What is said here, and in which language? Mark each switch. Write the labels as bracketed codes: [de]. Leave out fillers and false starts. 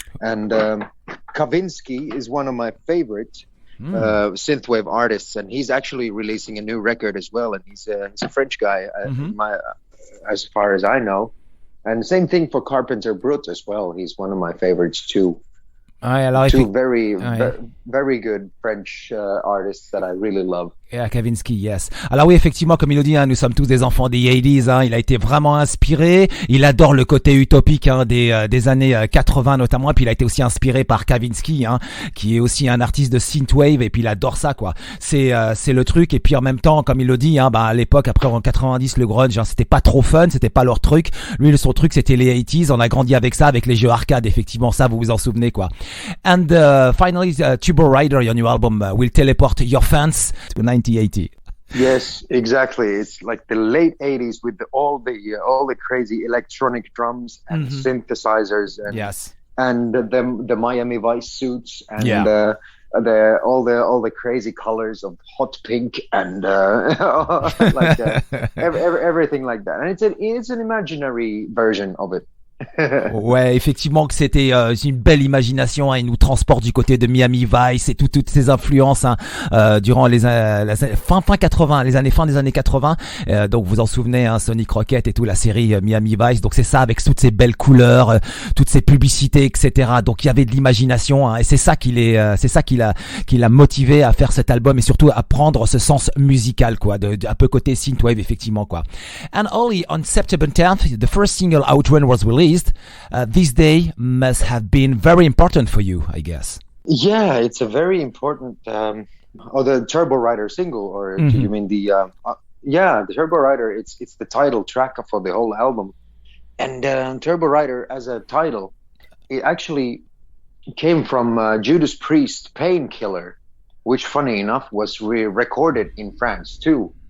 [en] And Kavinsky is one of my favorite synthwave artists, and he's actually releasing a new record as well. And he's a French guy, as far as I know. And same thing for Carpenter Brut as well. He's one of my favorites too. Two very good French artists that I really love. Yeah, Kavinsky, yes. [fr] Alors oui, effectivement, comme il nous dit, hein, nous sommes tous des enfants des 80s, hein, il a été vraiment inspiré, il adore le côté utopique, hein, des années 80 notamment, et puis il a été aussi inspiré par Kavinsky, hein, qui est aussi un artiste de synthwave, et puis il adore ça, quoi. C'est le truc, et puis en même temps, comme il le dit, hein, à l'époque, après en 90, le grunge, hein, c'était pas trop fun, c'était pas leur truc. Lui, son truc, c'était les 80s, on a grandi avec ça, avec les jeux arcade, effectivement, ça, vous vous en souvenez, quoi. [en] And finally, TurboRider, your new album, will teleport your fans to 1980. Yes, exactly. It's like the late 80s with all the crazy electronic drums and synthesizers, and and the Miami Vice suits, and all the crazy colors of hot pink, and like everything like that. And it's an imaginary version of it. [fr] Ouais, effectivement que c'était une belle imagination, hein, il nous transporte du côté de Miami Vice et toutes ces influences, hein, durant les fin des années 80, donc vous en souvenez, hein, Sonic Rocket et tout, la série Miami Vice, donc c'est ça, avec toutes ces belles couleurs, toutes ces publicités, etc. Donc il y avait de l'imagination, hein, et c'est ça qui l'a motivé à faire cet album, et surtout à prendre ce sens musical, quoi, un peu côté synthwave, effectivement, quoi. [en] And Olli, on September 10th, the first single Outrun was released. This day must have been very important for you, I guess. Yeah, it's a very important. The TurboRider single, or do you mean the? The TurboRider. It's the title track for the whole album, and TurboRider as a title, it actually came from Judas Priest "Painkiller," which, funny enough, was recorded in France too.